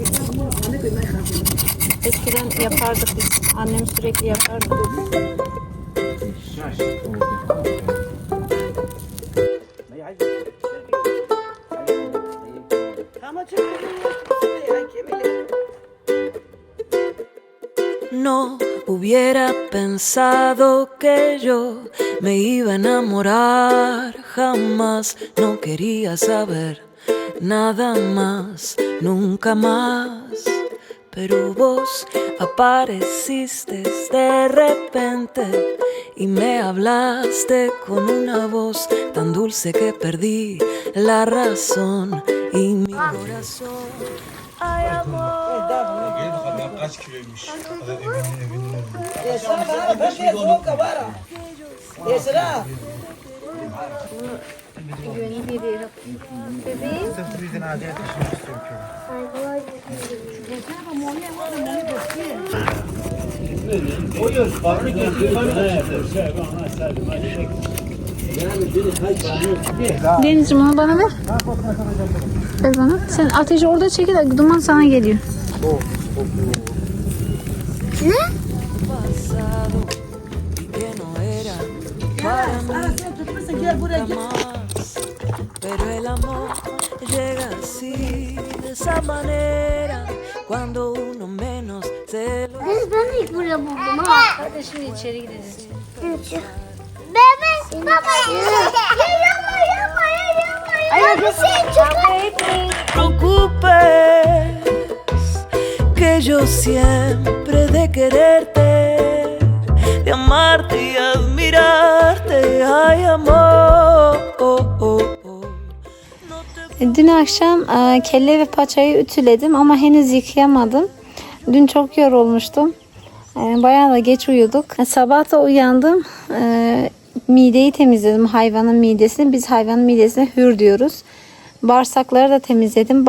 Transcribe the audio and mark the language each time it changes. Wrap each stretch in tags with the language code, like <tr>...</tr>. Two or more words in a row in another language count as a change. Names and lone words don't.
<tr>Eskiden yapardık biz. Annem sürekli yapardı. Ama çok ya kemile.</tr> <es>No hubiera pensado que yo me iba a enamorar jamás. No quería saber nada más, nunca más. Pero vos apareciste de repente y me hablaste con una voz tan dulce que perdí la razón y mi corazón. Ay, amor.</es> <tr>Kaç kiloymuş? Esra bana bak ya soğuk kabara. Esra. Bebeğim. Denizciğim onu bana ver. Ver bana. Sen ateşi orada çekil, duman sana geliyor.</tr> <es>Pasado y que no era para mí jamás. Pero el amor llega así, de esa manera, cuando uno menos se lo</es> <tr>Ben ilk buraya buldum ha. Hadi şimdi içeri gideceğiz. Bebek baba. Yapma. Ay bir şey çıkar.</tr> <es>preocupes, que yo siempre de quererte, de amarte y admirarte, ay amor.</es> <tr>Dün akşam kelle ve paçayı ütüledim ama henüz yıkayamadım. Dün çok yorulmuştum. Bayağı da geç uyuduk. Sabah da uyandım. Mideyi temizledim, hayvanın midesini. Biz hayvanın midesine hür diyoruz. Bağırsakları da temizledim.</tr>